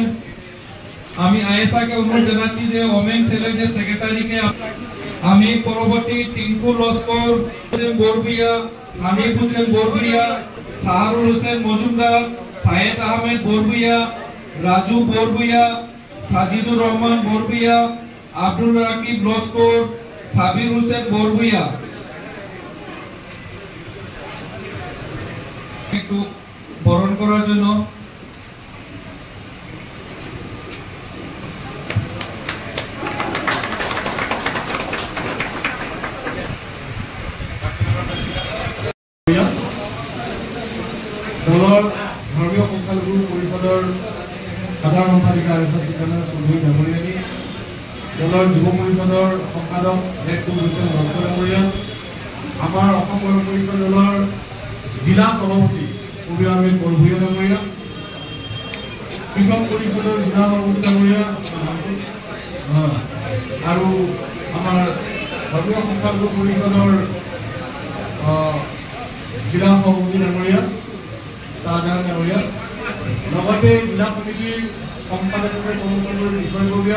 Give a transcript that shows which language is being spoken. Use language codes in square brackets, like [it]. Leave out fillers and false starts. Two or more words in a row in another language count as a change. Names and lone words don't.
[bn] আমি আয়েশাকে অনুরোধ জানাচ্ছি যে ওমেন সেলের যে সেক্রেটারিকে আমি পরবর্তী টিঙ্কু লস্কর বড়ভুইয়া, হানিফ হোসেন বড়ভুইয়া, সাহারুল হোসেন মজুমদার, সায়েদ আহমেদ বড়ভুইয়া, রাজু বড়ভুইয়া, সাজিদুর রহমান বড়ভুইয়া, আব্দুল রাকিব লস্কর, সাবির হোসেন বড়ভুইয়া একটু বরণ করার জন্য [as] দলৰ ধৰ্মীয় সংখ্যালঘু পৰিষদৰ সাধাৰণ সম্পাদিকা চৌধুৰী মেমৰিয়ানী, দলৰ যুৱ পৰিষদৰ সম্পাদক একটু হোসেন লস্কর ডাঙৰীয়া, আমাৰ অসম গণ পৰিষদ দলৰ জিলা সভাপতি কবিৰ আহমেদ বড়ভুইয়া ডাঙৰীয়া, কৃষক পৰিষদৰ জিলা সভাপতি ডাঙৰীয়া আৰু আমাৰ ধৰ্মীয় সংখ্যালঘু পৰিষদৰ জিলা সভাপতি ডাঙৰীয়া শাহজাহান ডাঙৰীয়া, লগতে জিলা কমিটিৰ সম্পাদকৰ বিষয়ববীয়া।